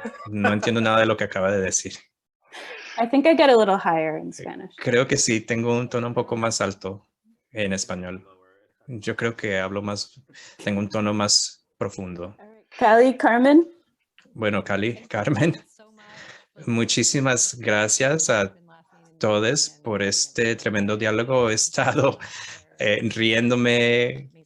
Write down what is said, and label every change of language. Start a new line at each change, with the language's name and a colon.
Spanish: No entiendo nada de lo que acaba de decir.
English: I think I get a little higher in Spanish.
Spanish: Creo que sí, tengo un tono un poco más alto en español. Yo creo que tengo un tono más profundo. Cali, Carmen. Bueno, Carmen, muchísimas gracias a todos por este tremendo diálogo. He estado riéndome.